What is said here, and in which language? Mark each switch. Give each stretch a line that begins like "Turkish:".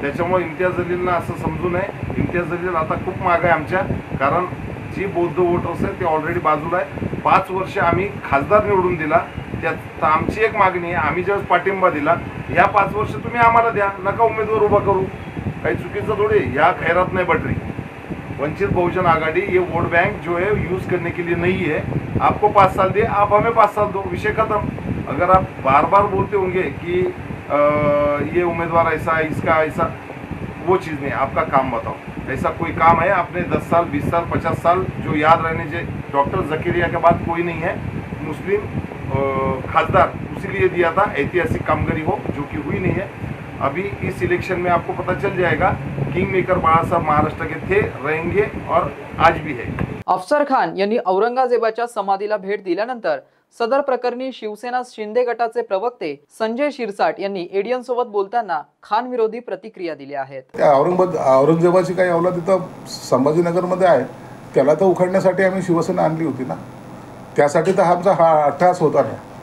Marathi: त्याच्यामुळे इम्तियाज जलीलनं असं समजू नये, इम्तियाज जलील आता खूप मागे आहे आमच्या, कारण जी बौद्ध वोटर्स आहे ते ऑलरेडी बाजूला आहे। 5 वर्ष आम्ही खासदार निवडून दिला, त्यात आमची एक मागणी आहे, आम्ही ज्यावेळेस पाठिंबा दिला ह्या 5 वर्ष तुम्ही आम्हाला द्या, नका उमेदवार उभा करू। काही चुकीचं थोडी, ह्या खैरात नाही बटरी।
Hindi: वंचित बहुजन आघाड़ी ये वोट बैंक जो है यूज़ करने के लिए नहीं है। आपको 5 साल दिए, आप हमें 5 साल दो, विषय खत्म। अगर आप बार बार बोलते होंगे कि ये उम्मीदवार ऐसा है, इसका ऐसा, वो चीज़ नहीं। आपका काम बताओ, ऐसा कोई काम है आपने 10 साल 20 साल 50 साल जो याद रहने से? डॉक्टर जकीरिया के बाद कोई नहीं है मुस्लिम खासदार, उसीलिए दिया था ऐतिहासिक कामगिरी हो, जो कि हुई नहीं है। अभी इस इलेक्शन में आपको पता चल जाएगा, किंग मेकर बाळा साहब महाराष्ट्र के थे, रहेंगे और आज भी है।
Marathi: अफसर खान यांनी औरंगजेबाच्या समाधीला भेट दिल्यानंतर सदर प्रकरणी शिवसेना शिंदे गटाचे प्रवक्ते संजय शिरसाट यांनी एडीएन सोबत बोलताना खान विरोधी प्रतिक्रिया दिल्या आहेत। त्या औरंगजेबाची काही औलाद इथं संभाजीनगरमध्ये आहे, त्याला तर उखडण्यासाठी आम्ही शिवसेना आणली होती ना, त्यासाठी तर आमचा हा अट्टहास होता ना।